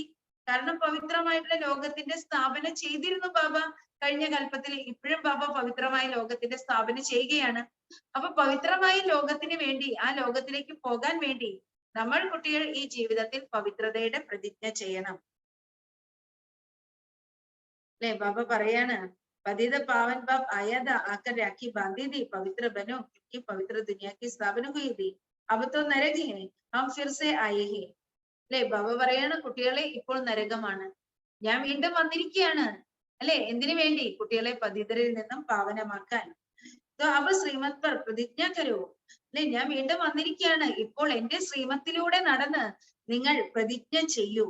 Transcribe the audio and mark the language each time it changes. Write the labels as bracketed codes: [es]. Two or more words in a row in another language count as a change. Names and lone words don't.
[ml] കാരണം പവിത്രമായിട്ടുള്ള ലോകത്തിന്റെ സ്ഥാപന ചെയ്തിരുന്നു ബാബ കഴിഞ്ഞ കൽപ്പത്തിൽ. ഇപ്പോഴും ബാബ പവിത്രമായ ലോകത്തിന്റെ സ്ഥാപന ചെയ്യുകയാണ്. അപ്പൊ പവിത്രമായ ലോകത്തിന് വേണ്ടി, ആ ലോകത്തിലേക്ക് പോകാൻ വേണ്ടി നമ്മൾ കുട്ടികൾ ഈ ജീവിതത്തിൽ പവിത്രതയുടെ പ്രതിജ്ഞ ചെയ്യണം. അല്ലെ ബാബ പറയാണ്, [hi] पतित पावन बाप आया था आकर राखी बांधी थी पवित्र बनो क्योंकि पवित्र दुनिया की स्थापना हुई थी. अब तो नरक है हम फिर से आए हैं. [ml] അല്ലെ ബാബ പറയാണ്, കുട്ടികളെ ഇപ്പോൾ നരകമാണ്, ഞാൻ വീണ്ടും വന്നിരിക്കുകയാണ്. അല്ലെ എന്തിനു വേണ്ടി? കുട്ടികളെ പതിതരിൽ നിന്നും പാവനമാക്കാൻ. [hi] അപ്പൊ श्रीमत पर प्रतिज्ञा करो. [ml] അല്ലെ ഞാൻ വീണ്ടും വന്നിരിക്കുകയാണ്, ഇപ്പോൾ എന്റെ ശ്രീമത്തിലൂടെ നടന്ന് നിങ്ങൾ പ്രതിജ്ഞ ചെയ്യൂ.